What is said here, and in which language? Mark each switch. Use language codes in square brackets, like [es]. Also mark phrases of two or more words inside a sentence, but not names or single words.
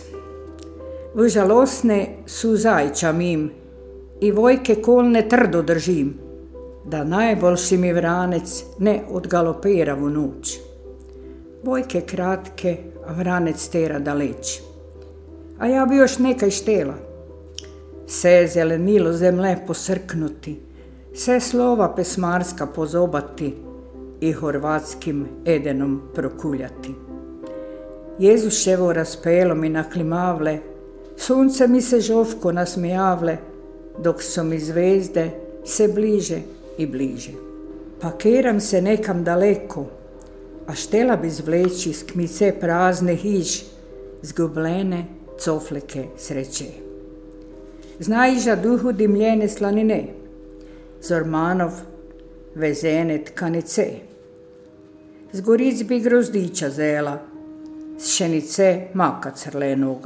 [hr] V žalostne suzaj čamim i vojke kolne trdo držim, da najboljši mi vranec ne odgalopira v noč. Vojke kratke, a vranec tera daleč. A ja bi još nekaj štela. Vse zelenilo zemlje posrknuti, vse slova pesmarska pozobati i horvatskim edenom prokuljati. Jezuševo razpelo mi naklimavle, sunce mi se žovko nasmijavle, dok su mi zvezde se bliže i bliže. Pakiram se nekam daleko, a štela bi zvleči z kmice prazne hiž, zgubljene cofleke sreće. Znajža duhu dimljene slanine, Zormanov vezene tkanice. Z goric bi grozdiča zela, z šenice maka crlenoga.